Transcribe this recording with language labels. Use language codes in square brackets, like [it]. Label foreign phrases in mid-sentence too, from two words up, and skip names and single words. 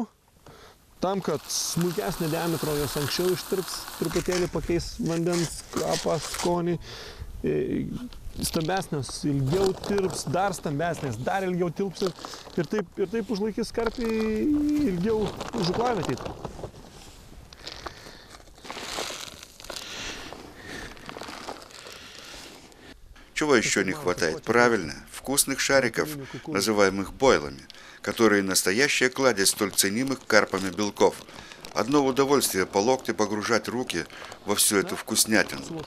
[lt] Tam, kad smulkesnė diametro jos anksčiau ištirps, truputėlį pakeis vandens kvapą, skonį. Stambesnės ilgiau tirps, dar stambesnės, dar ilgiau tilps ir taip užlaikys karpį ilgiau žuklavietėj. [ru] Чего еще не хватает? Правильно, вкусных шариков, называемых бойлами, которые настоящая кладезь столь ценимых карпами белков. Одно удовольствие по локти погружать руки во всю эту вкуснятину.